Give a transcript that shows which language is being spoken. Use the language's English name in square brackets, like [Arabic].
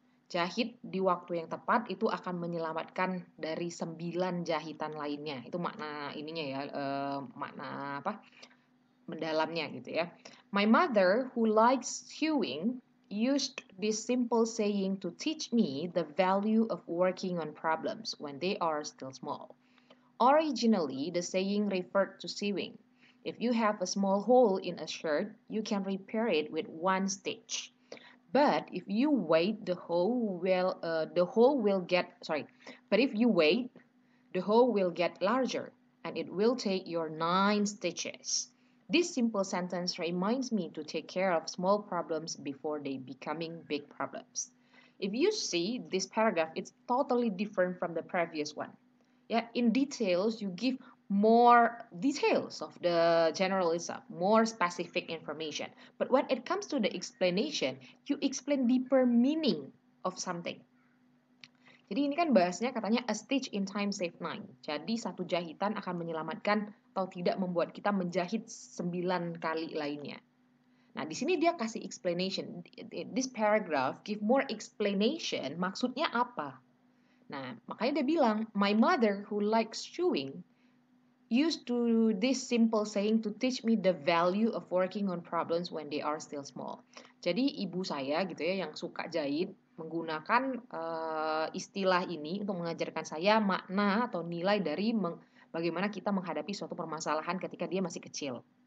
[Indonesian] Jahit di waktu yang tepat itu akan menyelamatkan dari 9 jahitan lainnya. Itu makna ininya ya, makna apa? Mendalamnya gitu ya. [English] My mother, who likes sewing, used this simple saying to teach me the value of working on problems when they are still small. Originally, the saying referred to sewing. If you have a small hole in a shirt, you can repair it with one stitch. But if you wait, the hole will get But if you wait, the hole will get larger, and it will take your 9 stitches. This simple sentence reminds me to take care of small problems before they becoming big problems. If you see this paragraph, it's totally different from the previous one. Yeah, in details, you give more details of the generalism, more specific information. But when it comes to the explanation, you explain deeper meaning of something. [Indonesian] Jadi ini kan bahasnya katanya [English] a stitch in time save 9. [Indonesian] Jadi satu jahitan akan menyelamatkan atau tidak membuat kita menjahit 9 kali lainnya. Nah, di sini dia kasih explanation. [English] This paragraph give more explanation, [Indonesian] maksudnya apa? Nah, makanya dia bilang, [English] my mother who likes chewing used to this simple saying to teach me the value of working on problems when they are still small. [Indonesian] Jadi ibu saya gitu ya yang suka jahit menggunakan istilah ini untuk mengajarkan saya makna atau nilai dari bagaimana kita menghadapi suatu permasalahan ketika dia masih kecil.